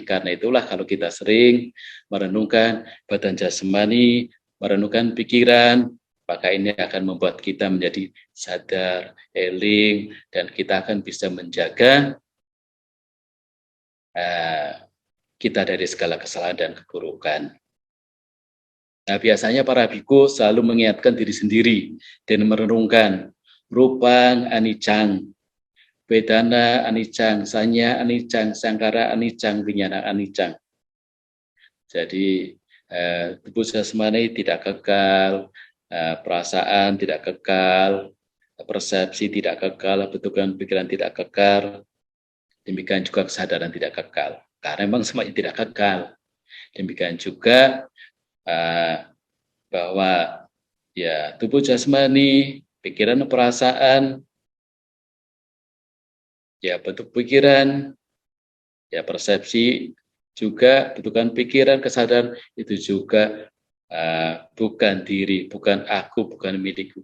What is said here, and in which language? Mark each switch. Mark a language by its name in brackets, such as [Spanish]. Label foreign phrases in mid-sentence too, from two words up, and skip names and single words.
[Indonesian] Karena itulah kalau kita sering merenungkan badan jasmani, merenungkan pikiran, maka ini akan membuat kita menjadi sadar, eling, dan kita akan bisa menjaga kita dari segala kesalahan dan keburukan. Nah, biasanya para biku selalu mengingatkan diri sendiri dan merenungkan [Pali] rupang anicang, vedana anicang, sanya anicang, sangkara anicang, vinyana anicang. [Indonesian] Jadi tubuh jasmani tidak kekal, perasaan tidak kekal, persepsi tidak kekal, bentukan pikiran tidak kekal, demikian juga kesadaran tidak kekal. Karena memang semuanya tidak kekal. Demikian juga bahwa ya tubuh jasmani, pikiran, perasaan, ya bentuk pikiran, ya persepsi juga, bentukan pikiran, kesadaran itu juga bukan diri, bukan aku, bukan milikku.